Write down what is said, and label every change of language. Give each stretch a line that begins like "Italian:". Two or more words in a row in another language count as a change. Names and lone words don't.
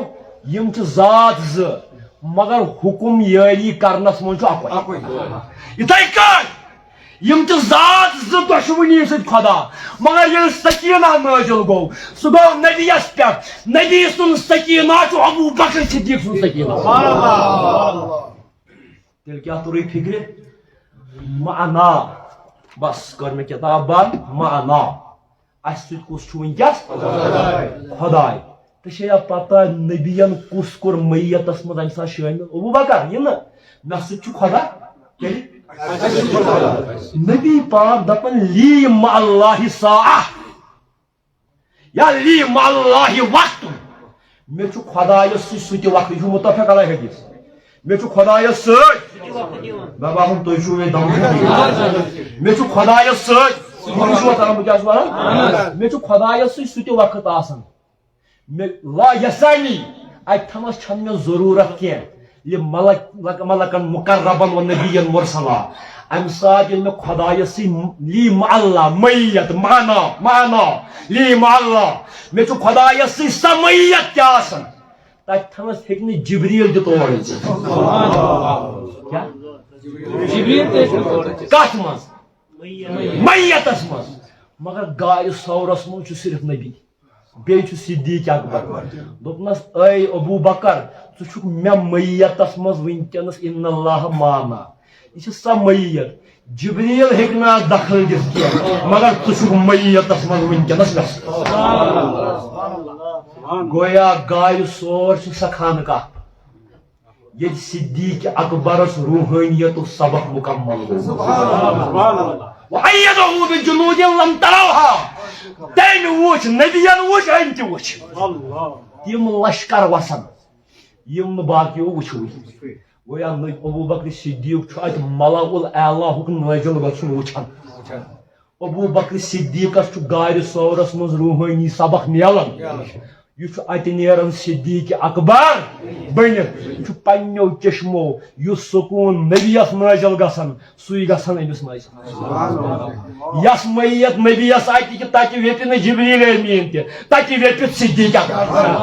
Kashmiri: یِم چھِ ذات 2 مگر حُکم یٲری کرنس منٛز چھُ اکُے یِتھے کٔنۍ یِم چھِ ذات 2 دۄشوٕنی سۭتۍ خدا مگر ییٚلہِ سکیٖنہ نٲزِل گوٚو سُہ گوٚو نبیَس پٮ۪ٹھ نبی سُنٛد سکیٖنہ چھُ ابو بکر صدیق سُنٛد سکیٖنہ تیٚلہِ کیٛاہ توٚرُے فِکرِ معنا بس کر مے کتاب بند معنا اس سۭتۍ کُس چھُ وٕنکٮ۪س خۄداے تہٕ چھے پتہ نبیَن کُس کوٚر میتس منٛز امہِ ساتہٕ شٲمِل ابوٗ بکر یہِ نہٕ مےٚ سۭتۍ چھُ خۄدا تیٚلہِ نبی پاک دپان
Arabic: لی مع اللہ ساعہ یا لی مع اللہ وقت
Kashmiri: مےٚ چھُ خۄدایس سۭتۍ سُہ تہِ وقت یہِ چھُ مُتفق علیہ حدیث مےٚ چھُ خۄدایس سۭتۍ مےٚ باسان تُہۍ چھُو مےٚ دم مےٚ چھُ خۄدایس سۭتۍ مےٚ چھُ خۄدایس سۭتۍ سُہ تہِ وقت آسان
Arabic: لا یسانی
Kashmiri: اتہِ تھنس چھنہٕ مےٚ ضروٗرت کینٛہہ یہِ
Arabic: ملکن مقربن و نبیین مرسلا
Kashmiri: امہِ ساتہٕ ییٚلہِ مےٚ خۄدایس سۭتۍ
Arabic: لی مع اللہ
Kashmiri: میت معنا
Arabic: لی مع اللہ
Kashmiri: مےٚ چھُ خۄدایس سۭتۍ سۄ میت تہِ آسان تتہِ تھنس ہیٚکہِ نہٕ جبریٖل تہِ تور أژِتھ کتھ منٛز میتس منٛز مگر گاڑِ سورس منٛز چھُ صرف نبی بیٚیہِ چھُ صدیٖق اکبر دوٚپنس اے ابوٗ بکر ژٕ چھُکھ مےٚ میتس منٛز وٕنکیٚنس
Arabic: ان اللہ معنا
Kashmiri: یہِ چھِ سۄ میت جبریٖل ہیٚکہِ نہٕ اتھ دخل دِتھ کینٛہہ مگر ژٕ چھُکھ میتس منٛز وٕنکیٚنس گژھُن گویا گاڑِ سور چھِ سۄ خانقاہ ییٚتہِ صدیٖق اکبرس روحٲنیتُک سبق مکمل گوٚو
Arabic: وَأَيَّدَهُ بِجُنُودٍ لَمْ تَرَوْهَا
Kashmiri: تٔمۍ وٕچھ نبیَن وٕچھ أمۍ تہِ وٕچھ تِم لشکر وسن یِم نہٕ باقیو وٕچھوٕے گویا ابوٗ بکر صدیٖق چھُ اتہِ ملأ الاعلیٰ ہُک نٲزِل گژھُن وٕچھان ابوٗ بکر صدیٖقس چھُ گاڑِ سورس منٛز روحٲنی سبق میلان یہ اتہ نیران صدیٖق اکبر بنتھ یہ پنو چشمو یس سکون نبیس نازل گژھان سُے گژھان أمِس نازل یس میت نبیس اتہ کہ تتہ ویپہِ نہٕ جبریٖل أمیٖن تہِ تتہ ویپہِ صدیٖق اکبر